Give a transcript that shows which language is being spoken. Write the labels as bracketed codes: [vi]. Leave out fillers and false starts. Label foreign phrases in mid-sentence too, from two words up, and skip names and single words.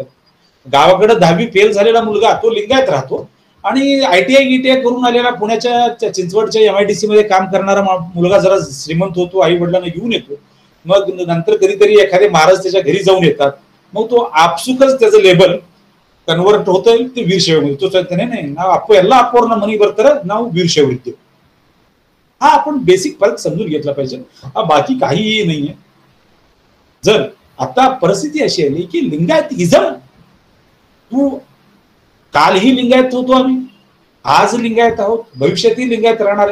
[mr] गावाकडे 10वी फेल झालेला मुलगा तो लिंगायत राहतो आणि ITI GTI करून आलेला पुण्याच्या चिंचवडच्या MIDC मध्ये काम करणारा मुलगा जरा श्रीमंत होतो, आई वडिलांना घेऊन येतो. मग नंतर कधीतरी एखादे महाराज त्याच्या घरी जाऊन येतात, मग तो आपसुकच त्याचं लेबल कन्वर्ट होतं ते वीरशैव मध्ये. तो सांगतो नाही नाव आपो [kn] ಎಲ್ಲ ಅಪ್ಪೋರ್ನ ಮನಿ ಬರ್ತಾರೆ ನಾವು [mr] वीरशैव इथे. हा आपण बेसिक फरक समजून घेतला पाहिजे, हा बाकी काहीही नाहीये. जर आता परिस्थिती अशी आली की लिंगायत इझम, तू कालही लिंगायत होतो आम्ही, आज लिंगायत आहोत, भविष्यातही लिंगायत राहणार आहे.